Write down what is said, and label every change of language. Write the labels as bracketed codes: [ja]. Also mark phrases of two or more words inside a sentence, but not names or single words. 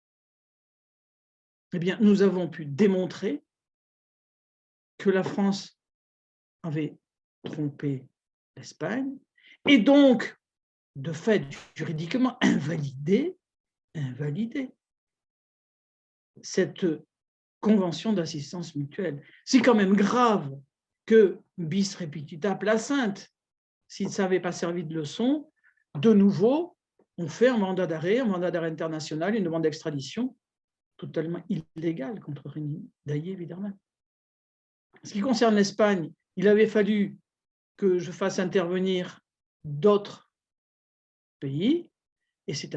[fr] eh bien, nous avons pu démontrer que la France avait trompé l'Espagne et donc, de fait, juridiquement, invalidé cette convention d'assistance mutuelle. C'est quand même grave que [la] bis repetita placente, [fr] s'il ne s'avait pas servi de leçon, de nouveau, on fait un mandat d'arrêt international, une demande d'extradition totalement illégale contre Rémy Daillé-Widerman. En ce qui concerne l'Espagne, il avait fallu que je fasse intervenir d'autres pays, et c'est